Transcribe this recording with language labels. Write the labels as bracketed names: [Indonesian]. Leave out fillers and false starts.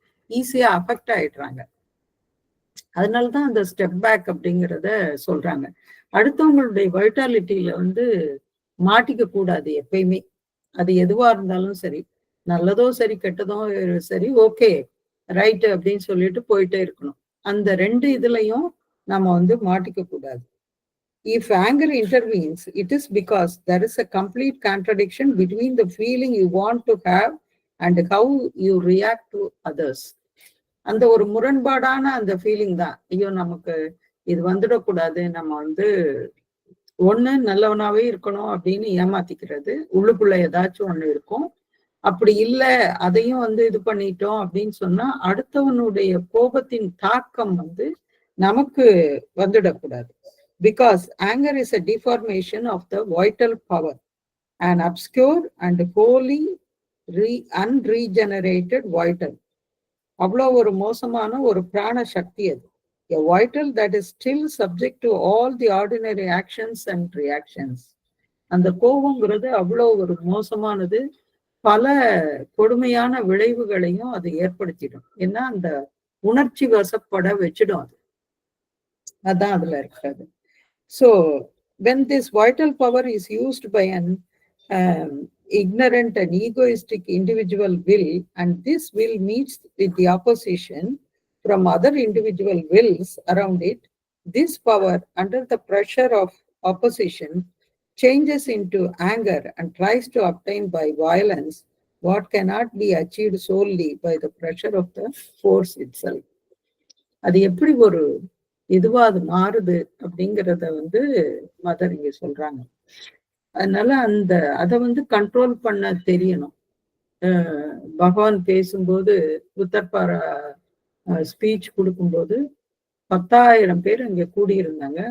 [Tamil] ஈஸியா அஃபெக்ட் ஆயிடுறாங்க. அதனாலதான் அந்த ஸ்டெப் பேக் அப்படிங்கிறத சொல்றாங்க. அடுத்தவங்களுடைய வைட்டாலிட்டியில வந்து மாட்டிக்க கூடாது எப்பயுமே. அது எதுவா இருந்தாலும் சரி, நல்லதோ சரி கெட்டதோ சரி, ஓகே ரைட் அப்படின்னு சொல்லிட்டு போயிட்டே இருக்கணும். அந்த 2 இதுலயும் நம்ம வந்து மாட்டிக்க கூடாது. [English] If anger intervenes, it is because there is a complete contradiction between the feeling you want to have and how you react to others. [Tamil] அந்த ஒரு முரண்பாடான அந்த ஃபீலிங் தான். ஐயோ நமக்கு இது வந்துடக்கூடாது, நம்ம வந்து ஒண்ணு நல்லவனாவே இருக்கணும் அப்படின்னு ஏமாத்திக்கிறது. உள்ளுக்குள்ள ஏதாச்சும் ஒண்ணு இருக்கும். அப்படி இல்ல அதையும் வந்து இது பண்ணிட்டோம் அப்படின்னு சொன்னா அடுத்தவனுடைய கோபத்தின் தாக்கம் வந்து நமக்கு வந்துடக்கூடாது. [English] Because anger is a deformation of the vital power, an obscure and wholly unregenerated vital. [Tamil] அவ்வளோ ஒரு மோசமான ஒரு பிராண சக்தி அது. [English] A vital that is still subject to all the ordinary actions and reactions. [Tamil] அந்த கோபங்கிறது அவ்வளோ ஒரு மோசமானது. பல கொடுமையான விளைவுகளையும் அது ஏற்படுத்திடும். ஏன்னா அந்த உணர்ச்சி வசப்பட வச்சிடும் அது. அதான் அதுல இருக்கிறது. [English] So when this vital power is used by an ignorant and egoistic individual will, and this will meets with the opposition from other individual wills around it, this power under the pressure of opposition changes into anger and tries to obtain by violence what cannot be achieved solely by the pressure of the force itself. [Tamil] அது எப்படி ஒரு இதுவா அது மாறுது அப்படிங்கிறத வந்து mother இங்க சொல்றாங்க. அதனால அதை வந்து கண்ட்ரோல் பண்ண தெரியணும். பகவான் பேசும்போது புத்தர்பாரா ஸ்பீச் கொடுக்கும்போது 10,000 பேர் அங்க கூடியிருந்தாங்க.